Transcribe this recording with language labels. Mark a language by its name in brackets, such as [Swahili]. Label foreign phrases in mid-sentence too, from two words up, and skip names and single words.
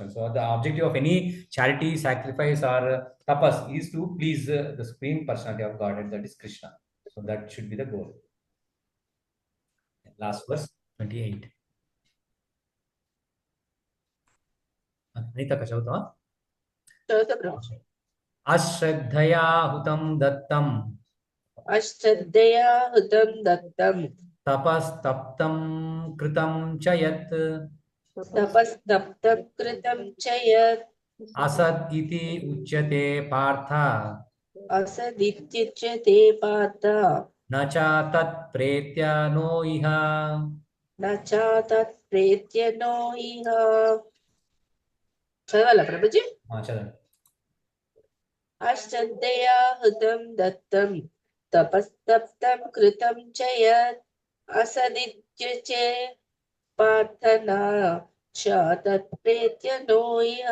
[English] So the objective of any charity, sacrifice or tapas is to please the Supreme Personality of Godhead, that is Krishna. So that should be the goal. Last verse, 28. Anita Kachauta. [Sanskrit] अश्रद्धया हुतं दत्तम्. अश्रद्धया हुतं दत्तम्. तपस्तप्तं कृतं च यत्. तपस्तप्तं कृतं च यत्. असद् इति उच्यते पार्थ. असदित्युच्यते पार्थ. न च तत्प्रेत्य नो इह. न च तत्प्रेत्य नो इह. [Telugu] చదవాలా ప్రభుజీ? చదవండి. [Sanskrit] అశ్రద్ధయా హృతం దత్తం తపస్తప్తం కృతం చయత్ అసదిత్యుచే ప్రార్థనా తత్ప్రేత్య నోయ.